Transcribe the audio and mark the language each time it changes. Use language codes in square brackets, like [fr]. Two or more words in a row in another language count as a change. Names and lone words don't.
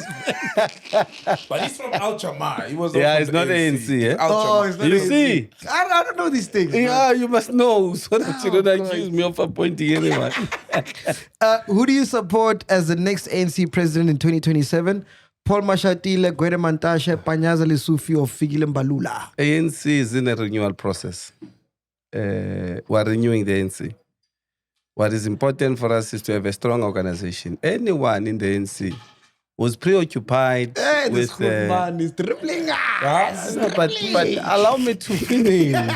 [en] But he's from Al Jamar. He was it's not ANC. Eh? Oh, it's not You ANC. see? I don't know these things. Yeah, you must know so that you don't accuse me of appointing anyone. Who do you support as the next ANC president in 2027? Paul Mashatile, Gwede Mantashe, Panyaza Lesufi, or Fikile Mbalula? ANC is in a renewal process. We're renewing the ANC. What is important for us is to have a strong organization. Anyone in the ANC was preoccupied Hey, this with... good man is dribbling. But allow me to finish.